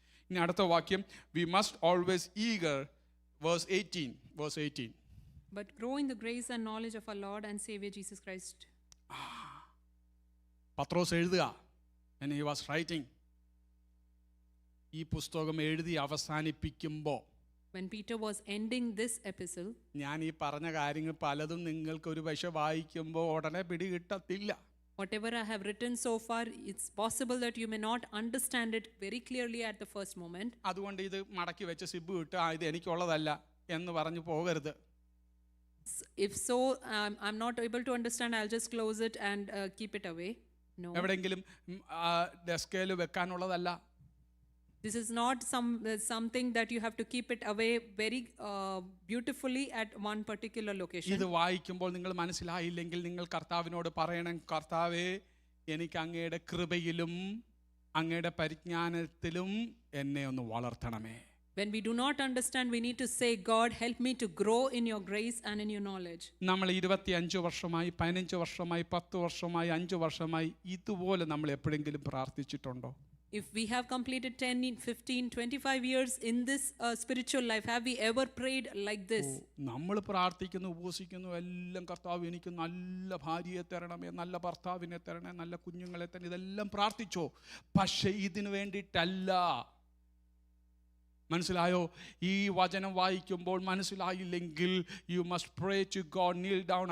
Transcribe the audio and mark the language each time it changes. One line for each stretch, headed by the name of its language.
Malayalam: ഇനി അടുത്ത വാക്യം,
English: we must always eager, verse 18. But grow in the grace and knowledge of our Lord and Savior Jesus Christ.
Malayalam: പത്രോസ് എഴുതുക,
English: and he was writing.
Malayalam: ഈ പുസ്തകം എഴുതി അവസാനിപ്പിക്കുമ്പോൾ,
English: when Peter was ending this epistle,
Malayalam: ഞാൻ ഈ പറഞ്ഞ കാര്യങ്ങൾ പലതും നിങ്ങൾക്ക് ഒരു പക്ഷേ വായിക്കുമ്പോൾ ഉടനെ പിടികിട്ടത്തില്ല.
English: whatever I have written so far, it's possible that you may not understand it very clearly at the first moment.
Malayalam: അതുകൊണ്ട് ഇത് മടക്കി വെച്ച് സിബ് ഇട്ട് ഇത് എനിക്കുള്ളതല്ല എന്ന് പറഞ്ഞു പോകരുത്.
English: If so, I'm not able to understand, I'll just close it and keep it away. No.
Malayalam: എവിടെയെങ്കിലും ഡെസ്കേൽ വെക്കാനുള്ളതല്ല.
English: This is not something that you have to keep it away very beautifully at one particular location.
Malayalam: ഇത് വായിക്കുമ്പോൾ നിങ്ങൾ മനസ്സിലായില്ലെങ്കിൽ നിങ്ങൾ കർത്താവിനോട് പറയണം, കർത്താവേ എനിക്ക് അങ്ങയുടെ കൃപയിലും അങ്ങയുടെ പരിജ്ഞാനത്തിലും എന്നെ ഒന്ന് വളർത്തണമേ.
English: When we do not understand, we need to say, God, help me to grow in your grace and in your knowledge.
Malayalam: നമ്മൾ 25 വർഷമായി 15 വർഷമായി 10 വർഷമായി 5 വർഷമായി ഇതുപോലെ നമ്മൾ എപ്പോഴെങ്കിലും പ്രാർത്ഥിച്ചിട്ടുണ്ടോ?
English: If we have completed 10, 15, 25 years in this spiritual life, have we ever prayed like this?
Malayalam: നമ്മൾ പ്രാർത്ഥിക്കുന്നു, ഉപവസിക്കുന്നു, എല്ലാം കർത്താവ് എനിക്ക് നല്ല ഭാര്യയെ തരണമേ, നല്ല ഭർത്താവിനെ തരണേ, നല്ല കുഞ്ഞുങ്ങളെ തന്നെ, ഇതെല്ലാം പ്രാർത്ഥിച്ചോ. പക്ഷേ ഇതിനു വേണ്ടിയിട്ടല്ല. മനസ്സിലായോ? ഈ വചനം വായിക്കുമ്പോൾ മനസ്സിലായില്ലെങ്കിൽ
English: You must pray to God, kneel down.